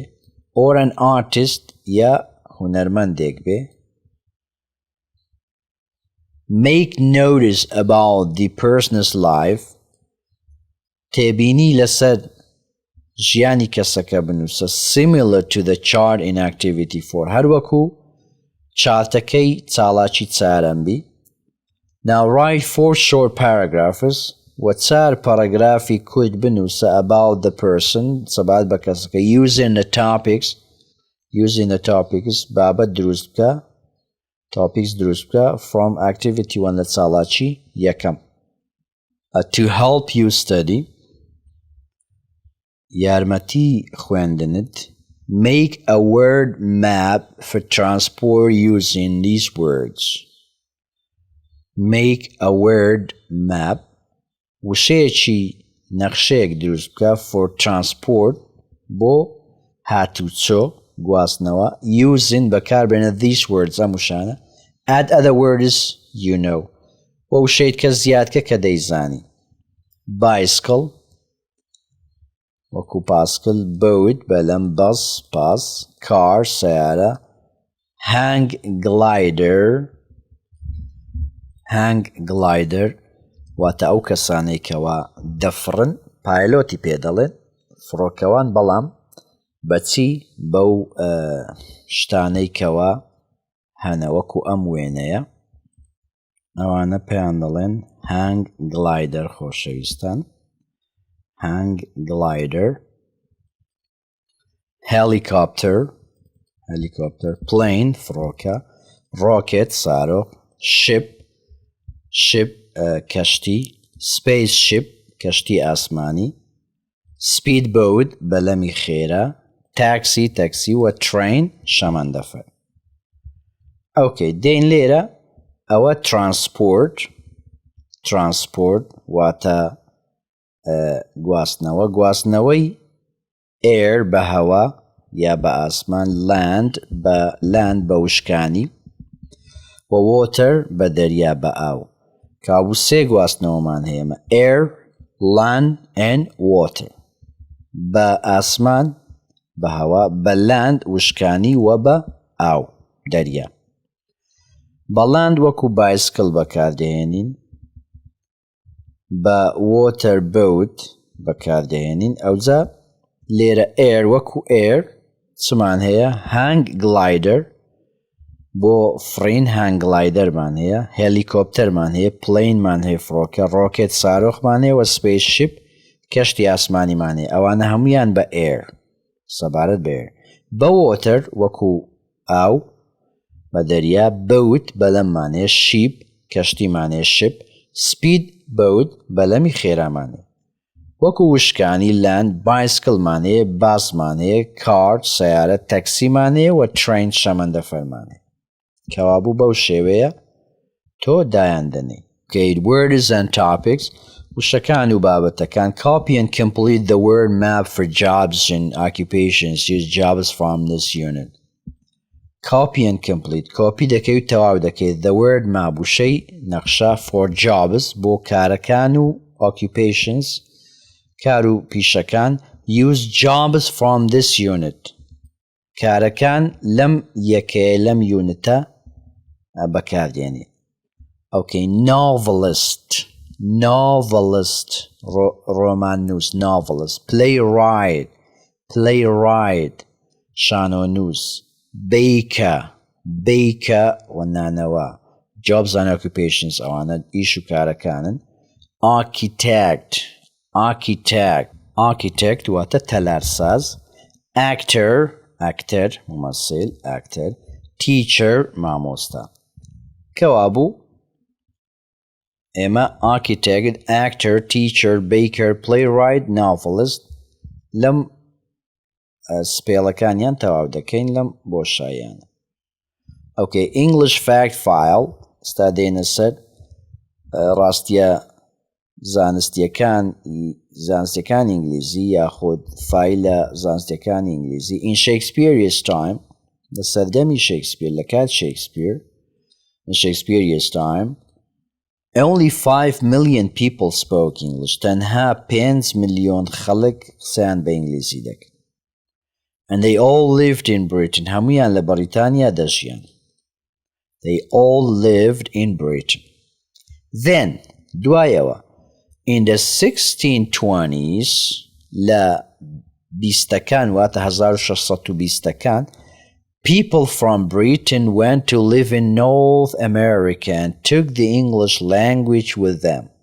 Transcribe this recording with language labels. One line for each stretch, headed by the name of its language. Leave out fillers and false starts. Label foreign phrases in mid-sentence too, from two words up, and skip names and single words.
English: Or an artist
Central Kurdish: یا هونەرمەندێک بێ.
English: Make notice about the person's life.
Central Kurdish: تێبینی لەسەر ژیانی کەسەکە بنووسە
English: similar to the chart in activity 4
Central Kurdish: هەروەکو چارتەکەی چاڵاکی چارەمبی.
English: Now write 4 short paragraphs
Central Kurdish: و 4 پاراگرافی کورت بنووسە
English: about the person
Central Kurdish: سەبارەت بە کەسەکە
English: using the topics
Central Kurdish: بابەت دروست بکە topics دروست بکە
English: from activity 1
Central Kurdish: لە چاڵاکی یەکەم.
English: To help you study
Central Kurdish: یارمەتی خوێندنت
English: make a word map for transport using these words. make a word map
Central Kurdish: وشەیەکی نەخشەیەک دروست بکە
English: for transport
Central Kurdish: بۆ هاتوچۆ گواستنەوە using بەکاربێنە
English: these words
Central Kurdish: ئەم وشانە
English: add other words you know
Central Kurdish: بۆ وشەیت کە زیادکە کە دەیزانی bicycle وەکو پاسکل boat بەلەم بەس پاس car سیارە hang glider واتە ئەو کەسانەی کەوا دەفڕن پایلۆتی پێدەڵێن فڕۆکەوان بەڵام بەچی بەو شتانەی کەوا هەنە وەکو ئەم وێنەیە ئەوانە پێیان دەڵێن
English: hang glider
Central Kurdish: خۆشەویستان
English: hang glider helicopter plane
Central Kurdish: فڕۆکە rocket سارۆ ship کەشتی spaceship کەشتی ئاسمانی speedboat بەلەمی خێرا تاکسی و train شەمەندەفەر ئۆکەی دێن لێرە ئەوە transport واتە گواستنەوەی air بە هەوا یا بە ئاسمان land بە وشکانی و water بە دەریا بە ئاو کابوو سێ گواستنەوەمان هەیەمە
English: air land and water
Central Kurdish: بە ئاسمان بە هەوا بە land وشکانی و بە ئاو دەریا بە land وەکو bicycle بەکاردەهێنین بە water boat بەکاردەهێنین ئەوجا لێرە air وەکو air چمان هەیە
English: hang glider
Central Kurdish: بۆ فرین
English: hang gliderمان
Central Kurdish: هەیە helicopterمان هەیە planeمان هەیە فڕۆکە rocket سارۆخمان هەیە و spaceship کەشتی ئاسمانیمان هەیە ئەوانە هەمویان بە air سەبارەت بە air بە water وەکو ئاو بە دەریا boat بەلەممان هەیە ship کەشتیمان هەیە
English: ship speed boat
Central Kurdish: بەلەمی خێرامان هەیە وەکو وشکانی
English: land bicycleمان
Central Kurdish: هەیە باسمان هەیە car سیارە تەکسیمان هەیە و train شەمەندەفەرمان هەیە کەوابوو بەو شێوەیە تۆ
English: دایاندنی words and topics
Central Kurdish: وشەکان و بابەتەکان
English: copy and complete the word map for jobs and occupations use jobs from this unit copy and complete copy
Central Kurdish: دەکەی و تەواو دەکەیت
English: the word map
Central Kurdish: وشەی نەخشە
English: for jobs
Central Kurdish: بۆ کارەکان
English: و occupations
Central Kurdish: کار و پیشەکان
English: use jobs from this unit
Central Kurdish: کارەکان لەم یەکەیە لەم یونتە بەکاردێنی ئۆکەی
English: novelist
Central Kurdish: ڕۆمان نووس
English: novelist playwright
Central Kurdish: شانۆ نووس baker و نانەوە
English: jobs and occupations
Central Kurdish: ئەوانە ئیش و کارەکانن architect واتە تەلارساز actor ممثل
English: actor teacher
Central Kurdish: مامۆستا کەوابوو ئێمە
English: architect actor teacher baker playwright novelist
Central Kurdish: لەم سپێڵەکانیان تەواو دەکەین لەم بۆشاییانە ئۆکەی
English: English fact file
Central Kurdish: ستا دێنە سەر ڕاستیە زانستیەکان ئینگلیزی یاخود فایلە زانستیەکانی ئینگلیزی
English: in Shakespeare's time
Central Kurdish: لە سەردەمی شێکسپیر لە کات شێکسپیر
English: in Shakespeare's time only 5 million people spoke English
Central Kurdish: تەنها 5 ملیۆن خەڵک قسەیان بە ئینگلیزی
English: دەکرد and they all lived in Britain
Central Kurdish: هەمویان لە بەریتانیا دەژیان
English: they all lived in Britain then دوایەوە in the 1620s
Central Kurdish: لە بیستەکان واتە 1620ەکان
English: people from Britain went to live in North America and took the English language with them.